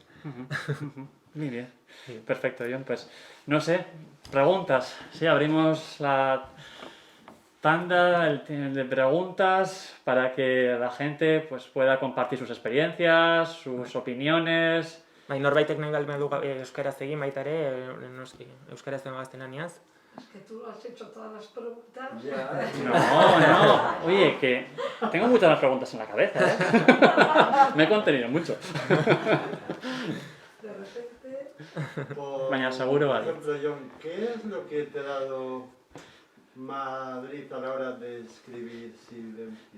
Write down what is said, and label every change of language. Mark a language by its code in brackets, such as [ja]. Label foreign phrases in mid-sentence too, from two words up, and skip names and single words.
[es] Muy bien. Sí. Perfecto, John. Pues no sé, preguntas. Sí, abrimos la estándar, el de preguntas, para que la gente pues, pueda compartir sus experiencias, sus opiniones. [eu] Bai, norbaitek nahi baldin badu euskaraz egin baita ere, noski, euskaraz den gaztelaniaz. [es] Es que tú has hecho todas las preguntas. Ya. No. Oye, que tengo muchas más preguntas en la cabeza, ¿eh? Me he contenido mucho. De repente, [eu] Baina seguro, [es] por vale. ejemplo, John, ¿qué es lo que te ha dado Madrid a la hora de escribir Silencio?